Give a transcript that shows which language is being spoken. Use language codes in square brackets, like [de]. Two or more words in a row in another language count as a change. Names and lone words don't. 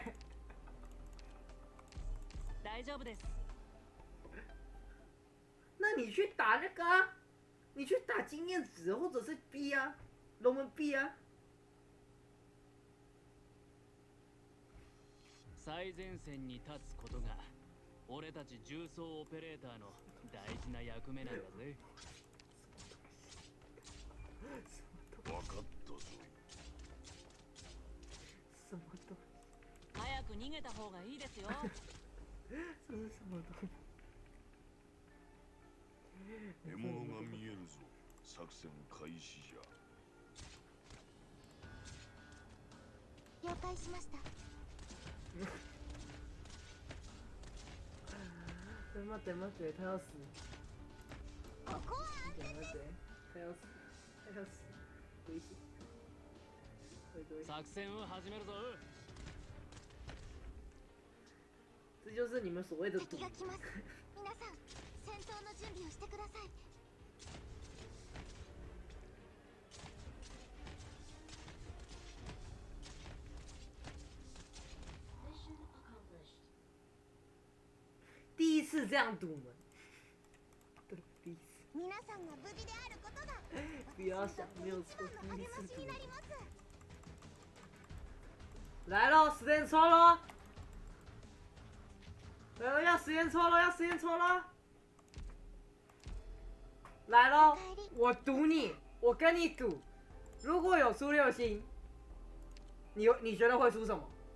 [ja] 大丈夫です。 [zh] 那你去打那个啊，你去打经验值或者是 B 啊，龙门 B 啊。 [ja] 最前線に立つことが俺たち重装オペレーターの大事な役目なんだぜ。分かったぞ。 [zh] 什么东西？ [ja] 早く逃げた方がいいですよ。 [zh] 这是什么东西？ [ja] 獲物が見えるぞ。作戦開始じゃ。了解しました。待って待って [zh] 他要死。 [ja] ここは待って待って [zh] 他要死他要死。危险。 [ja] 作戦を始めるぞ。 [zh] 这就是你们所谓的赌。 [ja] 敵が来ます。皆さん、戦闘の準備をしてください。 [zh] 第一次这样赌门。对，第一次。 [ja] 皆さんが無事であることが [zh] 不要想，没有错，第一次赌 [ja] 励ましになります。 [zh] 来喽，时间抽喽！来了，要时间抽了，要时间抽了！来喽，我赌你，我跟你赌，如果有出6星，你觉得会出什么？